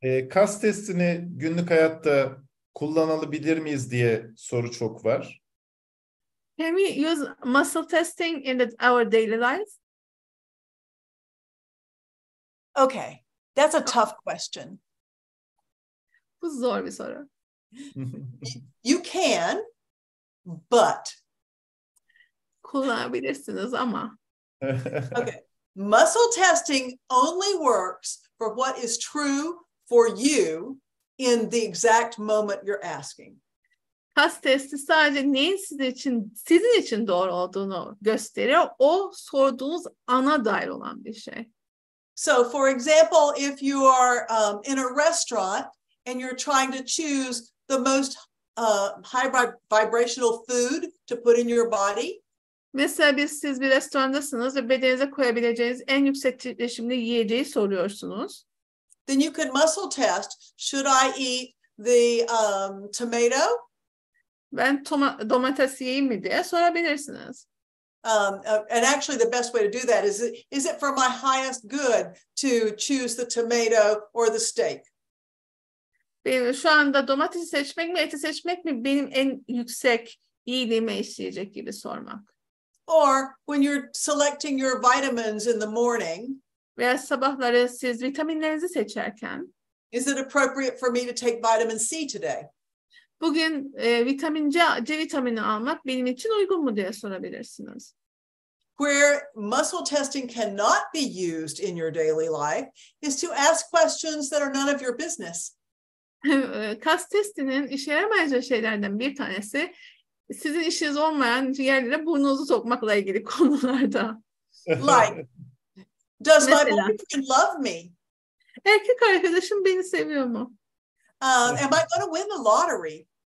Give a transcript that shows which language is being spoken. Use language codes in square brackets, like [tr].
[tr] Kas testini günlük hayatta kullanabilir miyiz diye soru çok var. [en] Can we use muscle testing in our daily lives? Okay, that's a tough question. [tr] Bu zor bir soru. [en] You can, but. [tr] Kullanabilirsiniz ama. [en] Okay, muscle testing only works for what is true for you in the exact moment you're asking. [tr] Kas testi sadece neyin sizin için doğru olduğunu gösteriyor. O sorduğunuz ana dair olan bir şey. [en] So, for example, if you are in a restaurant and you're trying to choose the most high vibrational food to put in your body. [tr] Mesela siz bir restorandasınız ve bedeninize koyabileceğiniz en yüksek titreşimli yiyeceği soruyorsunuz. [en] Then you could muscle test. Should I eat the tomato? [tr] Ben domates yiyeyim mi diye sorabilirsiniz. [en] And actually the best way to do that is it for my highest good to choose the tomato or the steak? [tr] Şu anda domatesi seçmek mi, eti seçmek mi benim en yüksek iyiliğime işleyecek gibi sormak. [en] Or when you're selecting your vitamins in the morning, [tr] veya sabahları siz vitaminlerinizi seçerken, [en] is it appropriate for me to take vitamin C today? [tr] Bugün vitamin C vitamini almak benim için uygun mu diye sorabilirsiniz. [en] Where muscle testing cannot be used in your daily life is to ask questions that are none of your business. [tr] Kas testinin işe yaramayacağı şeylerden bir tanesi sizin işiniz olmayan yerlere burnunuzu sokmakla ilgili konularda. [en] Like, does my boyfriend love me? [tr] Erkek arkadaşım beni seviyor mu? [en] Am I going to win the lottery?